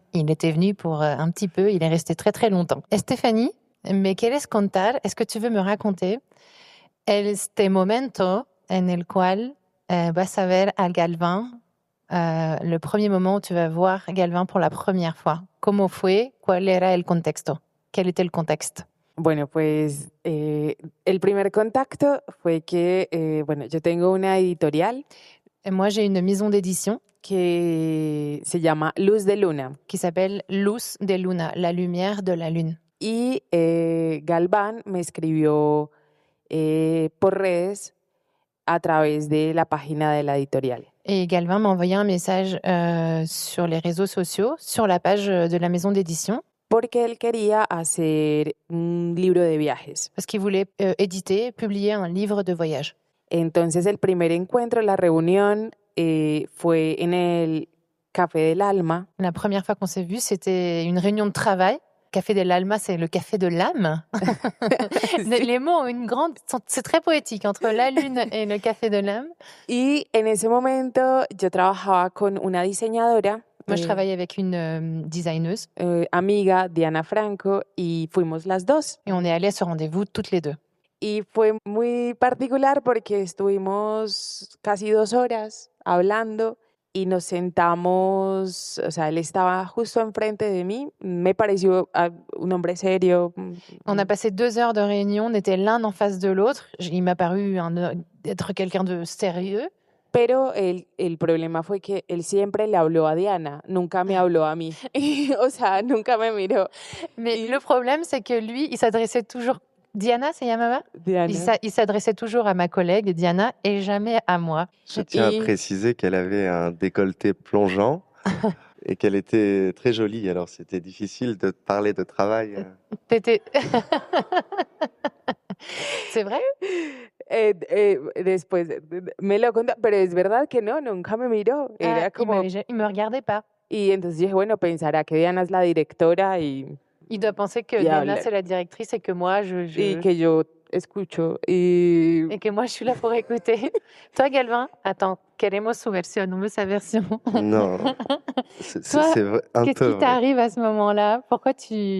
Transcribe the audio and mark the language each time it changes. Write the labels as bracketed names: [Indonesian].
[French] Il était venu pour un petit peu, il est resté très très longtemps. Stéphanie, [Spanish] me quieres contar, [French] est-ce que tu veux me raconter [Spanish] este momento en el cual vas a ver a Galvin, [French] le premier moment où tu vas voir Galvin pour la première fois? [Spanish] ¿Cómo fue? ¿Cuál era el contexto? [French] ¿Quel était le contexte? [Spanish] Bueno, pues el primer contacto fue que, yo tengo una editorial. [French] Moi, j'ai une maison d'édition [Spanish] que se llama Luz de Luna. [French] Qui s'appelle Luz de Luna, la lumière de la lune. [Spanish] Y Galván me escribió por redes a través de la página de la editorial. [French] Et Galvin m'a envoyé un message sur les réseaux sociaux, sur la page de la maison d'édition. [Spanish] Porque él quería hacer un libro de viajes. [French] Parce qu'il voulait éditer, publier un livre de voyage. [Spanish] Entonces el primer encuentro, la reunión, fue en el Café del Alma. [French] La première fois qu'on s'est vu, c'était une réunion de travail. Café del Alma, c'est le café de l'âme. Les mots ont une grande... C'est très poétique, entre la lune et le café de l'âme. [Spanish] Y en ese momento yo trabajaba con una diseñadora. [French] Moi, je travaillais avec une designeuse. [Spanish] Amiga, Diana Franco, y fuimos las dos. [French] Et on est allés à ce rendez-vous toutes les deux. [Spanish] Y fue muy particular porque estuvimos casi 2 horas hablando y nos sentamos, o sea, él estaba justo enfrente de mí, me pareció un hombre serio. [French] On a passé 2 heures de réunion, on était l'un en face de l'autre. Il m'a paru être quelqu'un de sérieux. [Spanish] Pero el problema fue que él siempre le habló a Diana, nunca me habló a mí. O sea, nunca me miró. [French] Mais le problème, c'est que lui, il s'adressait toujours... Diana, c'est Yamama? Diana. Il s'adressait toujours à ma collègue Diana et jamais à moi. Je tiens à préciser qu'elle avait un décolleté plongeant et qu'elle était très jolie. Alors, c'était difficile de parler de travail. C'est vrai? [Spanish] Después me lo contó, pero es verdad que no, nunca me miró. Era como... [French] Il me regardait pas. [Spanish] Y entonces dije, bueno, pensará que Diana es la directora y... [French] Il doit penser que Diana, c'est la directrice et que moi, [Spanish] Y que yo escucho. [French] Et que moi, je suis là pour écouter. Toi, Galvin, attends, [Spanish] queremos su versión, [French] on veut sa version. Non, c'est un peu qu'est-ce qui t'arrive à ce moment-là? Pourquoi tu...